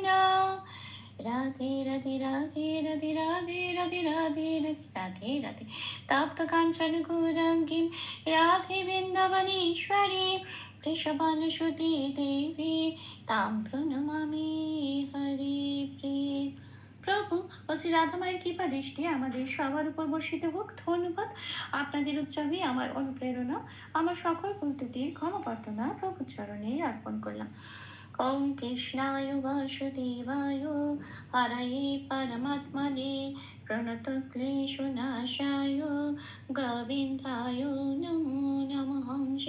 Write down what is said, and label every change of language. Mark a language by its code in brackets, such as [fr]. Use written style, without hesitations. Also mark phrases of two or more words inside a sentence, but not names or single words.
[sa] राधे राधे राधे राधे राधे राधे राधे राधे राधे तप्त कांचन गौरांगी राधे वृंदावनेश्वरी वृषभानुसुते देवी तां प्रणमामि हरे प्रिय। [bn] প্রভু ও শ্রী রাধামায়ের কৃপা দৃষ্টি আমাদের সবার উপর বর্ষিত হোক। ধন্যবাদ। আপনাদের উৎসবে আমার অনুপ্রেরণা, আমার সকল ভুল ত্রুটির ক্ষমা প্রার্থনা প্রভু চরণে অর্পণ করলাম। [sa] ওম কৃষ্ণায় বাসুদেবায় হরয়ে পরমাত্মনে প্রণতক্লেশনাশায় গোবিন্দায় নমো নমঃ।